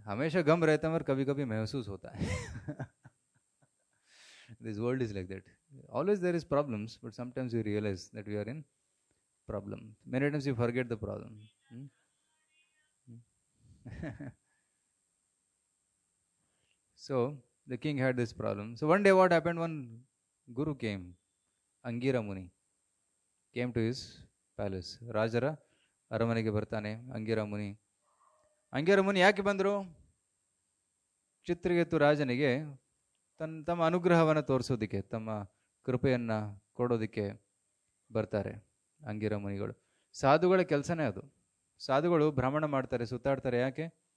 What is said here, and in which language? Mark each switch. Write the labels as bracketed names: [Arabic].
[Hindi] हमेशा गम रहता है मगर कभी कभी महसूस होता है. [English] This world is like that. Always there is problems, but sometimes you realize that we are in problem. Many times you forget the problem. So the king had this problem. So one day what happened? One guru came, Angira Muni came to his palace. [Kannada] Rajara ಅರಮನೆಗೆ ಬರ್ತಾನೆ ಅಂಗಿರ ಮುನಿ. ಅಂಗಿರ ಮುನಿ ಯಾಕೆ ಬಂದರು? ಚಿತ್ರಕೇತು ರಾಜನಿಗೆ ತಮ್ಮ ಅನುಗ್ರಹವನ್ನು ತೋರಿಸೋದಕ್ಕೆ, ತಮ್ಮ ಕೃಪೆಯನ್ನು ಕೊಡೋದಕ್ಕೆ ಬರ್ತಾರೆ ಅಂಗಿರ ಮುನಿಗಳು. ಸಾಧುಗಳ ಕೆಲಸನೇ ಅದು. ಸಾಧುಗಳು ಭ್ರಮಣ ಮಾಡ್ತಾರೆ, ಸುತ್ತಾಡ್ತಾರೆ. ಯಾಕೆ?